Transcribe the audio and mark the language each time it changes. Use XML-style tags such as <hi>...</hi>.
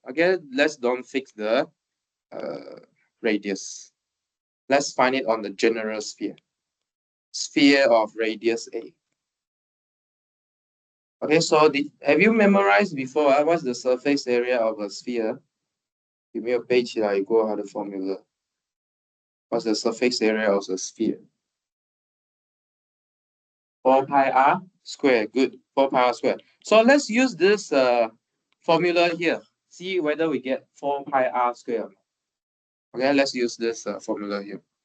<en>Okay, let's don't fix the radius. Let's find it on the general sphere. Sphere of radius A. Okay, so have you memorized before? What's the surface area of a sphere?</en> <zh>有没有背起来过它的 formula?</zh> <en>What's the surface area of a sphere? 4 pi r square. Good. 4 pi r square. So let's use this formula here. see whether we get 4 pi r squared. Okay, let's use this formula here.</en>